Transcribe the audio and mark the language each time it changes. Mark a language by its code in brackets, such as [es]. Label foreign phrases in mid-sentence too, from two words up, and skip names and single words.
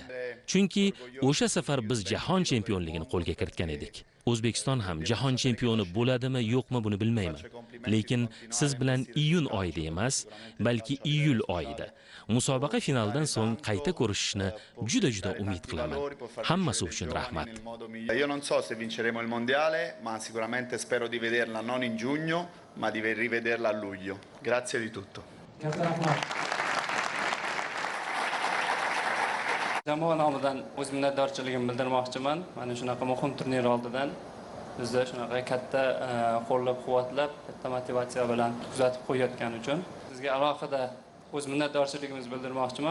[uz] Chunki o'sha safar biz jahon chempionligini qo'lga kiritgan edik. O'zbekiston ham jahon chempioni bo'ladimi, yo'qmi buni bilmayman. Lekin siz bilan iyun oyida emas, balki iyul oyida musobaqa finalidan so'ng qayta ko'rishishni juda umid qilaman. Hammasi uchun rahmat. [it] Io non so se vinceremo il mondiale, ma sicuramente spero di vederla non in giugno, ma di rivederla a luglio. Grazie di tutto. [uz] Jamoa nomidan o'z minnatdorchiligimni bildirmoqchiman. Mana shunaqa muhim turnir oldidan bizni shunaqa katta qo'llab-quvvatlab, katta motivatsiya bilan kuzatib qo'yayotgani uchun sizga alohida o'z minnatdorchiligimizni bildirmoqchiman.